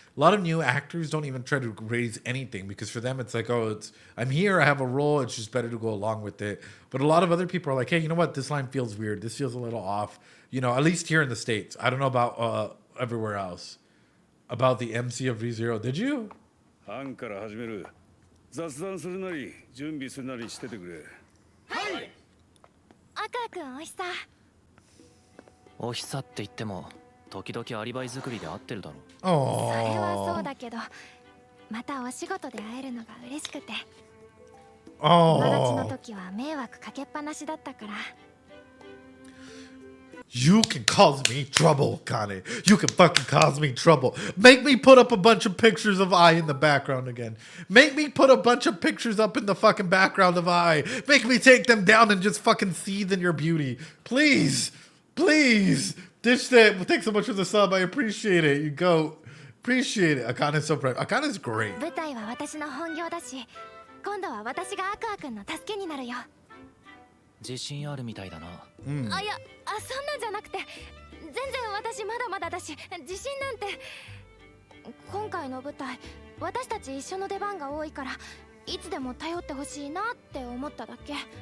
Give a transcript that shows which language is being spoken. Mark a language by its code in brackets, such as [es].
[en] A lot of new actors don't even try to raise anything because for them it's like, oh, I'm here, I have a role, it's just better to go along with it. But a lot of other people are like, hey, you know what? This line feels weird. This feels a little off. At least here in the States. I don't know about everywhere else. About the MC of ReZero. Did you? [ja] 班から始める。雑談するなり準備するなりしててくれ。アクア君おいしさ。おひさって言っても時々アリバイ作りで合ってるだろ。それはそうだけど、またお仕事で会えるのが嬉しくて。友達の時は迷惑かけっぱなしだったから。 [en] You can cause me trouble, Kane. You can fucking cause me trouble. Make me put up a bunch of pictures of I in the background again. Make me put a bunch of pictures up in the fucking background of I. Make me take them down and just fucking seethe in your beauty. Please. Please. Dish that. Thanks so much for the sub. I appreciate it. You go. Appreciate it. Akane's so proud. Akane's great. [ja] 舞台は私の本業だし、今度は私がアクア君の助けになるよ。自信あるみたいだな。いや、そんなんじゃなくて、全然私まだまだだし、自信なんて。今回の舞台、私たち一緒の出番が多いから、いつでも頼ってほしいなって思っただけ。